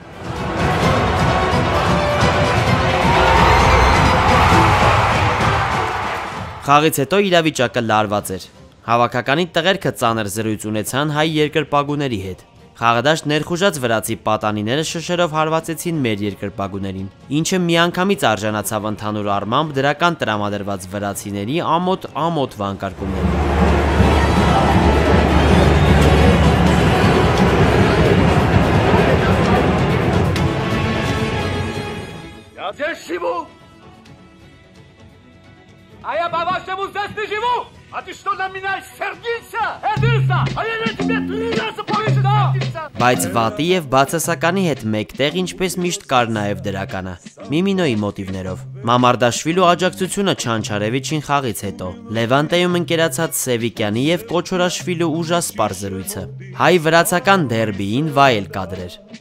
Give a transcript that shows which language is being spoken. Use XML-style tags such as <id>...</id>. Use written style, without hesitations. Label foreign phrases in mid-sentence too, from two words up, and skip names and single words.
<hy>Խաղից հետո իրավիճակը լարված էր։ Հավաքականի տղերքը ծանր զրույց ունեցան հայ երկրպագուների հետ։ Խաղադաշտ ներխուժած վրացի պատանիները շշերով հարվածեցին մեր երկրպագուներին, ինչը միանգամից արժանացավ ընդհանուր առմամբ դրական տրամադրված վրացիների ամոթ վանկարկումներին։</hy> <ru>А я по-вашему здесь не живу! А ты что на меня сердился? Сердился! А я на тебя 3 раза повыше сердился!</ru> <hy>Բայց վատի եւ բացասականի հետ մեկտեղ ինչպես միշտ կար նաեւ դրականը։ Միմինոյի մոտիվներով։ Մամարդաշվիլու աջակցությունը Չանչարևիչին խաղից հետո։ Լևանտեում ընկերացած Սևիկյանի եւ Կոչորաշվիլու ուժասպար զրույցը։ Հայ-վրացական դերբիին վայել կադրեր։</hy>